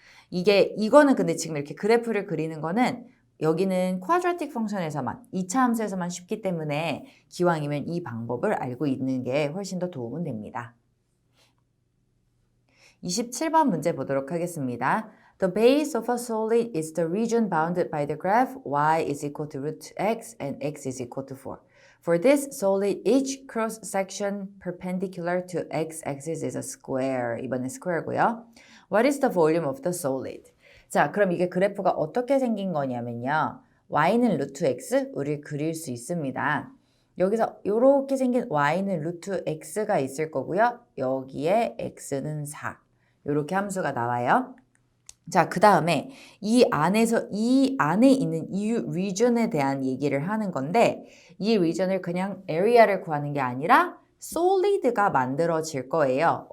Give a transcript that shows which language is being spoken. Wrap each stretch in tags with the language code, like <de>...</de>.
<ko>이거는 근데 지금 이렇게 그래프를 그리는 거는 여기는 쿼드라틱 펑션에서만 2차 함수에서만 쉽기 때문에 기왕이면 이 방법을 알고 있는 게 훨씬 더 도움은 됩니다. 27번 문제 보도록 하겠습니다.</ko> <en>The base of a solid is the region bounded by the graph y is equal to root x and x is equal to 4. For this solid, each cross-section perpendicular to x-axis is a square.</en> <ko>이번엔 square고요.</ko> <en>What is the volume of the solid?</en> <ko>자, 그럼 이게 그래프가 어떻게 생긴 거냐면요. y는 루트 x, 우리 그릴 수 있습니다. 여기서 이렇게 생긴 y는 루트 x가 있을 거고요. 여기에 x는 4. 이렇게 함수가 나와요. 자, 그 다음에 이 안에 있는 이 region에 대한 얘기를 하는 건데 이 region을 그냥 area를 구하는 게 아니라 solid가 만들어질 거예요.</ko>